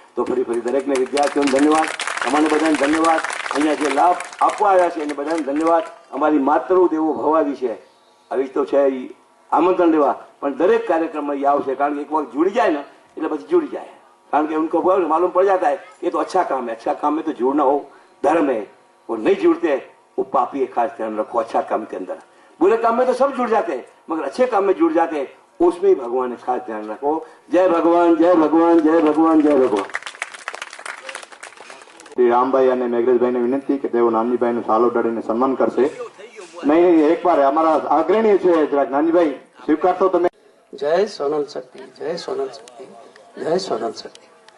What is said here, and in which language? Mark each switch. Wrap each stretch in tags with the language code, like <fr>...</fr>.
<gu>તો ફરી દરેકને વિદ્યાર્થીઓને ધન્યવાદ, અમારે બધાને ધન્યવાદ, અહીંયા જે લાભ આપવા આવ્યા છે એને બધાને ધન્યવાદ. અમારી માતૃ દેવો ભવ આવી છે, આવી તો છે આમંત્રણ લેવા, પણ દરેક કાર્યક્રમમાં એ આવશે, કારણ કે એક વખત जुड़ जाए ना એટલે પછી जुड़ जाए, કારણ કે</gu> <hi>उनको मालूम पड़ जाता है ये तो अच्छा काम है. अच्छा काम में तो जुड़ना हो धर्म है, वो नहीं जुड़ते वो पापी है. खास ध्यान रखो अच्छा काम के अंदर. बुरे काम में तो सब जुड़ जाते हैं, मगर अच्छे काम में जुड़ जाते हैं, उसमें भगवान है. खास ध्यान रखो. जय भगवान, जय भगवान, जय भगवान, जय भगवान.</hi> <gu>શ્રી રામભાઈ અને મેઘરાજભાઈને વિનંતી કે તેઓ નાનજીભાઈનું સાલ ઉડાડીને સન્માન કરશે. નહીં, એકવાર અમારા અગ્રણી છે જરાક નાનજીભાઈ સ્વીકારતો તમે. જય સોનલ શક્તિ, જય સોનલ શક્તિ, જય સોનલ શક્તિ.</gu>